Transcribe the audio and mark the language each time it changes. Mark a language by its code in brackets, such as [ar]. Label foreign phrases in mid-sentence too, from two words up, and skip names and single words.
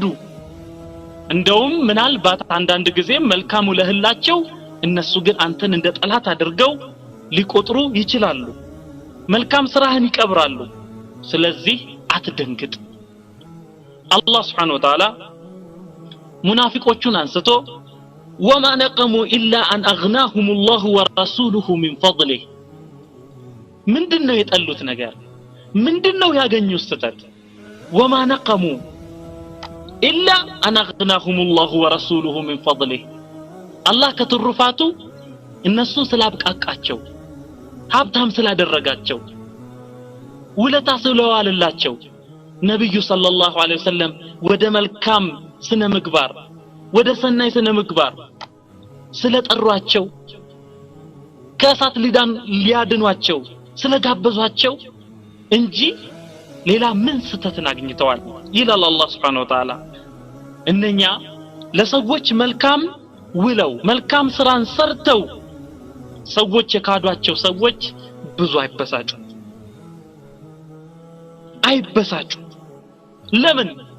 [am] እንደውም ምናልባት አንዳንድ ጊዜ መልካም ውለህላቸው እነሱ ግን አንተን እንደ ጠላት አድርገው ሊቆጥሩ ይችላሉ መልካም ስራህን ይቀብራሉ ስለዚህ አትደንግጥ አላህ [ar] سبحانه وتعالى [am] ሙናፊቆቹን አንስቶ [ar] وما نقموا الا ان اغناهم الله ورسوله من فضله [am] ምንድነው የጠሉት ነገር ምንድነው ያገኙት ስተት [ar] وما نقموا الا ان اغناهم الله ورسوله من فضله الله [am] ከተሩፋቱ እነሱን ስላብቃቃቸው ሀብታም ስላደረጋቸው ውለታ ስለዋለላቸው ነብዩ [ar] صلى الله عليه وسلم [am] ወደ መልካም ስነ ምግባር ወደ ሰናይ ስነ ምግባር ስለጠሯቸው ከእሳት ሊያድኗቸው ስለጋበዟቸው እንጂ ሌላ ምን ስተትን አግኝተዋል ይላል አላህ [ar] سبحانه وتعالى [am] እነኛ ለሰዎች መልካም ውለው መልካም ስራን ሰርተው ሰዎች የካዷቸው ሰዎች ብዙ አይበሳጩ ለምን